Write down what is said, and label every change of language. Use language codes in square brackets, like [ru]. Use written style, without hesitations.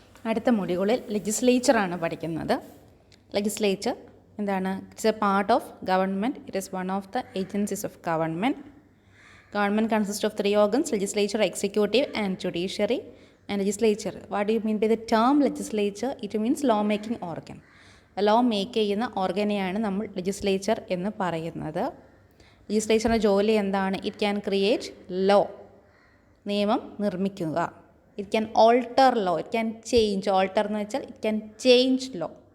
[ml] അടുത്ത മൊഡ്യൂളിൽ ലെജിസ്ലേച്ചറാണ് പഠിക്കുന്നത്. ലെജിസ്ലേച്ചർ എന്താണ്? [en] It's a part of government. It is one of the agencies of government. Government consists of three organs: legislature, executive and judiciary. And legislature, what do you mean by the term legislature? It means law making organ. [ml] Law make ചെയ്യുന്ന ഓർഗനെയാണ് നമ്മൾ legislature എന്ന് പറയുന്നത്. ലെജിസ്ലേച്ചറിൻ്റെ ജോലി എന്താണ്? [en] it can create law, [ml] നിയമം നിർമ്മിക്കുക. [en] It can alter law, it can change. Alter [ml] എന്ന് വെച്ചാൽ [en] It can change law.